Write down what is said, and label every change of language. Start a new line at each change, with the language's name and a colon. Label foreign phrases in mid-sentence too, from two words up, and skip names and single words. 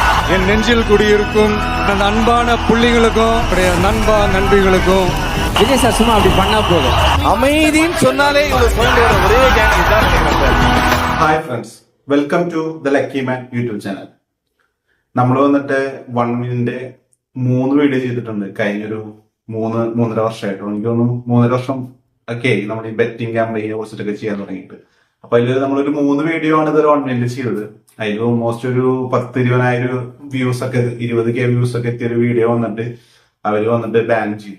Tamil: என் நெஞ்சில் குடியிருக்கும் அந்த அன்பான புள்ளிகளுக்கும் நண்பா நண்பிகளுக்கும் விஜய் சார் சும்மா அப்படி பண்ணா போதும். அமைதின்னு சொன்னாலே இவ்வளவு சொல்ல ஒரே கேங் தான்.
English: Hi friends, welcome to the Lucky Man YouTube channel.
Malayalam: നമ്മൾ വന്നിട്ട് 1 മിനിന്റെ 3 വീഡിയോ ചെയ്തിട്ടുണ്ട് കഴിഞ്ഞൊരു 3-3.5 വർഷമായിട്ട്. എനിക്ക് തോന്നുന്നു 3.5 വർഷം ഒക്കെ നമ്മൾ ഈ ബെറ്റിംഗ് ക്യാമ്പയിനെ കുറിച്ചിട്ടൊക്കെ ചെയ്യാൻ തുടങ്ങിയിട്ട്. അപ്പൊ അതിൽ നമ്മളൊരു 3 വീഡിയോ ആണ് ഇതൊരു 1 മിനിറ്റ് ചെയ്തത്. അതിൽ ഓൾമോസ്റ്റ് ഒരു 10-20,000 വ്യൂസ് ഒക്കെ 20K വ്യൂസ് ഒക്കെ എത്തിയൊരു വീഡിയോ വന്നിട്ട് അവര് വന്നിട്ട് ബാൻ ചെയ്തു.